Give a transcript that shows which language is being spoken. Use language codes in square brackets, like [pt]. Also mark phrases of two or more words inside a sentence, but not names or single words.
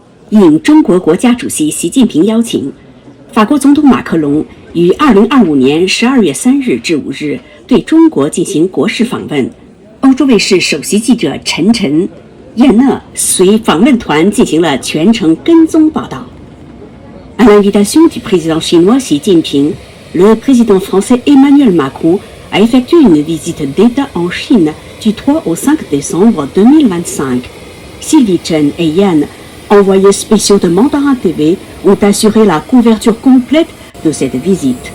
[zh] 应中国国家主席习近平邀请，法国总统马克龙于2025年12月3日至5日对中国进行国事访问。欧洲卫视首席记者陈晨、燕讷随访问团进行了全程跟踪报道。 [fr] À l'invitation du président chinois Xi Jinping, le président français Emmanuel Macron a effectué une visite d'État en Chine du 3 au 5 décembre 2025. Sylvie Chen et Yann, envoyés spéciaux de Mandarin TV, ont assuré la couverture complète de cette visite.